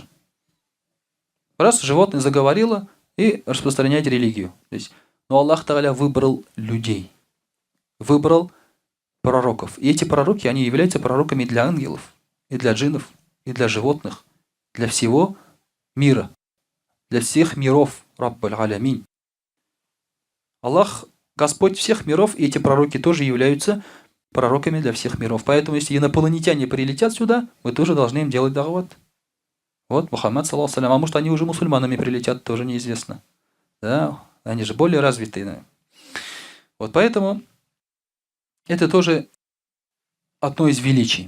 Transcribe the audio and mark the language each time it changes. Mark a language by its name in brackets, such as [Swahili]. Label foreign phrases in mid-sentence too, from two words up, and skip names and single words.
[Russian] Раз животное заговорило и распространять религию. То есть, но Аллах Тааля выбрал людей, выбрал пророков. И эти пророки, они являются пророками для ангелов, и для джиннов, и для животных, для всего мира, для всех миров. [Arabic] رب العالمين. [Russian] Аллах Господь всех миров, и эти пророки тоже являются пророками для всех миров. Поэтому, если инопланетяне прилетят сюда, мы тоже должны им делать дават. Вот Мухаммад, [Arabic] صلى الله عليه, [Russian] а может они уже мусульманами прилетят, тоже неизвестно. Да, они же более развитые. Да. Вот поэтому это тоже одно из величий.